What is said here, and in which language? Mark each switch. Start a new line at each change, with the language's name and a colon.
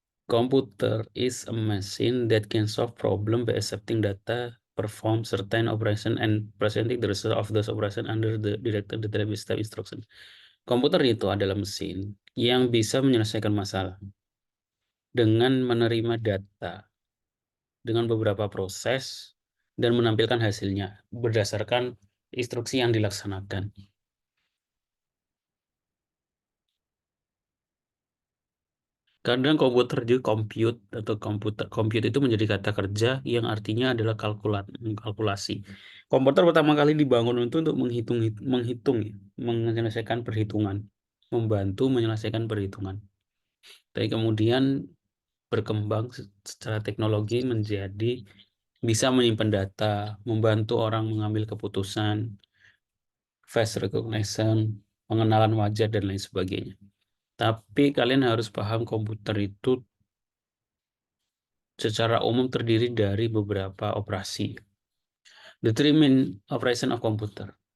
English: Computer is a machine that can solve problem by accepting data, perform certain operation, and presenting the result of those operation under the directed determined step instruction.
Indonesian: Komputer itu adalah mesin yang bisa menyelesaikan masalah dengan menerima data dengan beberapa proses dan menampilkan hasilnya berdasarkan instruksi yang dilaksanakan. Kadang komputer juga compute atau compute itu menjadi kata kerja yang artinya adalah kalkulasi. Komputer pertama kali dibangun untuk menghitung, ya, menyelesaikan perhitungan, membantu menyelesaikan perhitungan. Tapi kemudian berkembang secara teknologi menjadi bisa menyimpan data, membantu orang mengambil keputusan, face recognition, pengenalan wajah, dan lain sebagainya. Tapi kalian harus paham komputer itu secara umum terdiri dari beberapa operasi.
English: The three main operation of computer.